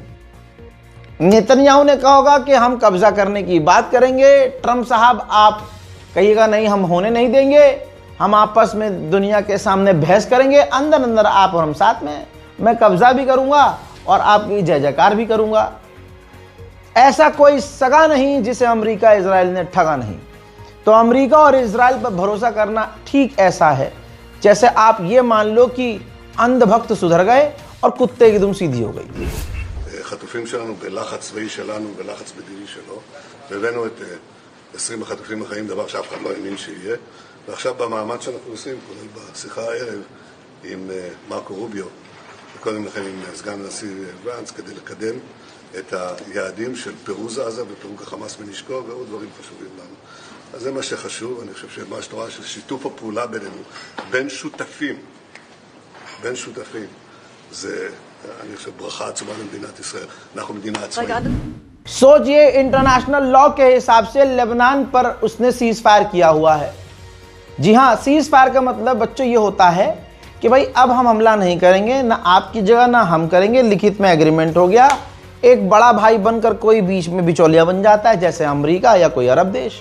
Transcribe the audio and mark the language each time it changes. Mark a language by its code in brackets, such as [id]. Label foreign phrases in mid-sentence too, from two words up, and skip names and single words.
[hi] नेतन्याहू ने कहा होगा कि हम कब्जा करने की बात करेंगे, ट्रंप साहब आप कहिएगा नहीं, हम होने नहीं देंगे, हम आपस में दुनिया के सामने बहस करेंगे, अंदर अंदर आप और हम साथ में, मैं कब्जा भी करूंगा और आपकी जय जयकार भी करूंगा। ऐसा कोई सगा नहीं जिसे अमेरिका इजराइल ने ठगा नहीं। तो अमेरिका और इजराइल पर भरोसा करना ठीक ऐसा है जैसे आप ये मान लो कि अंधभक्त सुधर गए और कुत्ते की दुम सीधी हो गई। [he] חטופים שלנו בלחץ צבאי שלנו, בלחץ מדיני שלו, והבאנו את 20 החטופים החיים, דבר שאף אחד לא האמין שיהיה. ועכשיו במאמץ שאנחנו עושים, כולל בשיחה הערב עם מרקו רוביו, וקודם לכן עם סגן הנשיא ואנס, כדי לקדם את היעדים של פירוז עזה ופירוק החמאס מנשקו ועוד דברים חשובים לנו. אז זה מה שחשוב. אני חושב שמה שאתה רואה, ששיתוף הפעולה בינינו, בין שותפים, זה, אני חושב, ברכה עצומה למדינת ישראל. אנחנו מדינה עצמאית. [hi] सोचिए, [en] international law [hi] के हिसाब से लेबनान पर उसने [en] cease fire [hi] किया हुआ है। जी हाँ, [en] cease fire [hi] का मतलब बच्चों ये होता है कि भाई अब हम हमला नहीं करेंगे, ना आपकी जगह ना हम करेंगे, लिखित में एग्रीमेंट हो गया। एक बड़ा भाई बनकर कोई बीच में बिचौलिया बन जाता है, जैसे अमेरिका या कोई अरब देश।